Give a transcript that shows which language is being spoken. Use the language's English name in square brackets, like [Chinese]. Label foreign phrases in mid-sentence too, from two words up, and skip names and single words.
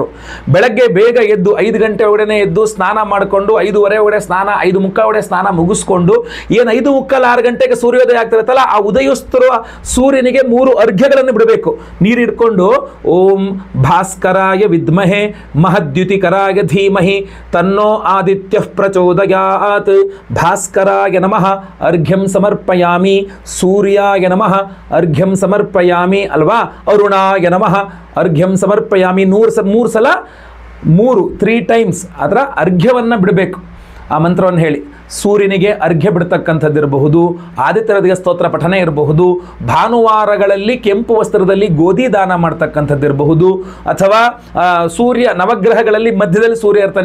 [Kannada] ಬೆಳಗ್ಗೆ ಬೇಗ ಎದ್ದು 5 ಗಂಟೆ ಒಳಗಡೆ ಎದ್ದು ಸ್ನಾನ ಮಾಡಿಕೊಂಡು 5:15 ಒಳಗಡೆ ಸ್ನಾನ, 5:15 ಒಳಗಡೆ ಸ್ನಾನ ಮುಗಿಸ್ಕೊಂಡು ಏನು 5:15 6 ಗಂಟೆಗೆ ಸೂರ್ಯೋದಯ ಆಗ್ತಿರುತ್ತಲ್ಲ, ಆ ಉದಯಿಸ್ತಿರುವ ಸೂರ್ಯನಿಗೆ 3 ಅರ್ಘ್ಯಗಳನ್ನು ಬಿಡಬೇಕು. ನೀರು ಇಟ್ಕೊಂಡು [Sanskrit] ಓಂ ಭಾಸ್ಕರಾಯ ವಿದ್ಮಹೆ ಮಹದ್ಯುತಿಕರಾಯ ಧೀಮಹಿ ತನ್ನೋ ಆದಿತ್ಯ ಪ್ರಚೋದಯಾತ್, ಭಾಸ್ಕರಾಯ ನಮಃ ಅರ್ಘ್ಯಂ ಸಮರ್ಪಯಾಮಿ, ಸೂರ್ಯಾಯ ನಮಃ ಅರ್ಘ್ಯಂ ಸಮರ್ಪಯಾಮಿ ಅಲ್ವಾ, ಅರುಣಾಯ ನಮಃ ಅರ್ಘ್ಯಂ ಸಮರ್ಪಯಾಮಿ. [Kannada] 3 ಸಲ 3 ಟೈಮ್ಸ್ ಅದರ ಅರ್ಘ್ಯವನ್ನು ಬಿಡಬೇಕು. ಆ ಮಂತ್ರವನ್ನು ಹೇಳಿ ಸೂರ್ಯನಿಗೆ ಅರ್ಘ್ಯ ಬಿಡ್ತಕ್ಕಂಥದ್ದಿರಬಹುದು, ಆದಿತ್ಯ ಹೃದಯ ಸ್ತೋತ್ರ ಪಠನೆ ಇರಬಹುದು, ಭಾನುವಾರಗಳಲ್ಲಿ ಕೆಂಪು ವಸ್ತ್ರದಲ್ಲಿ ಗೋಧಿ ದಾನ ಮಾಡ್ತಕ್ಕಂಥದ್ದಿರಬಹುದು, ಅಥವಾ ಸೂರ್ಯ ನವಗ್ರಹಗಳಲ್ಲಿ ಮಧ್ಯದಲ್ಲಿ ಸೂರ್ಯ ಇರ್ತಾನೆ.